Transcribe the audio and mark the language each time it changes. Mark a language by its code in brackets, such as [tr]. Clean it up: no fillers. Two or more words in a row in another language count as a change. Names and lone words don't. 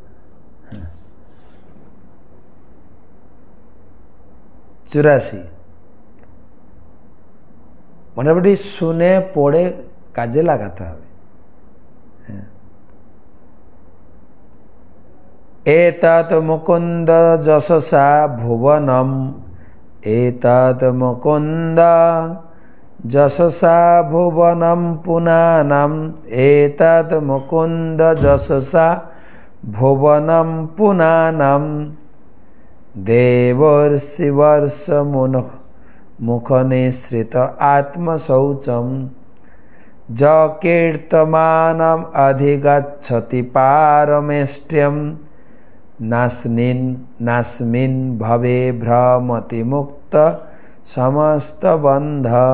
[bn] 84 মোটামুটি শুনে পড়ে কাজে লাগাতে হবে। [sa] এতৎ মুকুন্দ যশসা ভুবনম, এতৎ মুকুন্দ যশসা ভুবনম পুনানাম, এতৎ মুকুন্দ যশসা ভুবনম পুনানাম, দেবর্ষিবর্ষ মুখনিসৃত আত্মশৌচম, যকীর্তমানম অধিগচ্ছতি পারমেষ্ট্যম, নাস্মিন ভবে ভ্রমতি মুক্ত সমস্ত বন্ধ।